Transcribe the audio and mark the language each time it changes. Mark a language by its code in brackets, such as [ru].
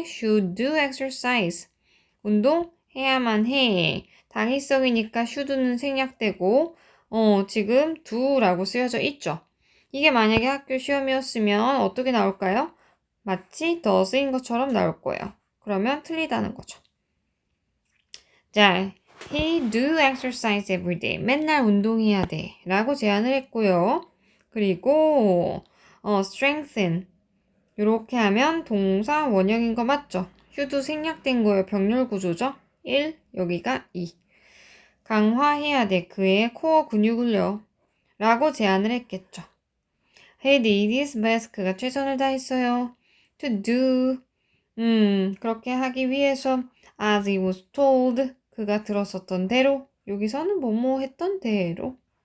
[en] Should do exercise. [ko] 운동해야만 해. 당위성이니까 should는 생략되고 지금 do라고 쓰여져 있죠. 이게 만약에 학교 시험이었으면 어떻게 나올까요? 마치 does인 것처럼 나올 거예요. 그러면 틀리다는 거죠. [en] 자, he do exercise every day. [ko] 맨날 운동해야 돼. 라고 제안을 했고요. 그리고 strengthen. 이렇게 하면 동사 원형인 거 맞죠? should 생략된 거예요. 병렬 구조죠? 1, 여기가 2. 강화해야 돼. 그의 코어 근육을요. 라고 제안을 했겠죠. [en] He did his best. [ko] 그가 최선을 다했어요. [en] To do. [ko] 그렇게 하기 위해서 [en] as he was told. [ko] 그가 들었었던 대로. 여기서는 뭐뭐 했던 대로.